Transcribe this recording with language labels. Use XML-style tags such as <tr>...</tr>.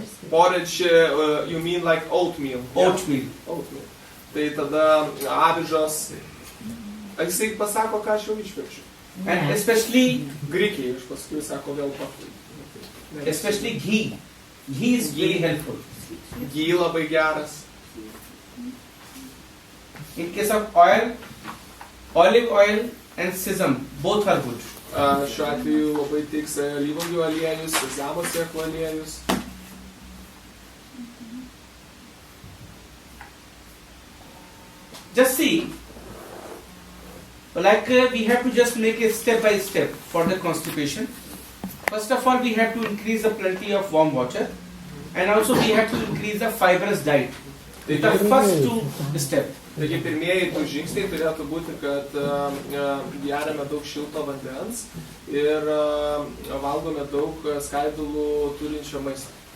<en>Porridge, you mean like oatmeal? Oatmeal. Oatmeal.</en> <lt>Tai tada avižos. Jisai pasako, ką aš jau išverčiu.</lt> <en>And especially</en> <lt>Grikiai, iš paskui sako vėl pakui.</lt> <en>especially ghee. Ghee is very helpful.</en> <lt>Gy labai geras.</lt> <en>In case of oil, olive oil and sesame, both are good.</en> <lt>Šiuo atveju labai tiks alyvuogių aliejus, sezamo sėklų aliejus.</lt> <en>Just see, like we have to just make it step by step for the constipation. First of all, we have to increase the plenty of warm water, and also we have to increase the fibrous diet. The first two steps.</en> <lt>Taigi pirmieji du žingsniai turėtų būti, kad geriame daug šilto vandens ir valgome daug skaidulų turinčio maisto.</lt>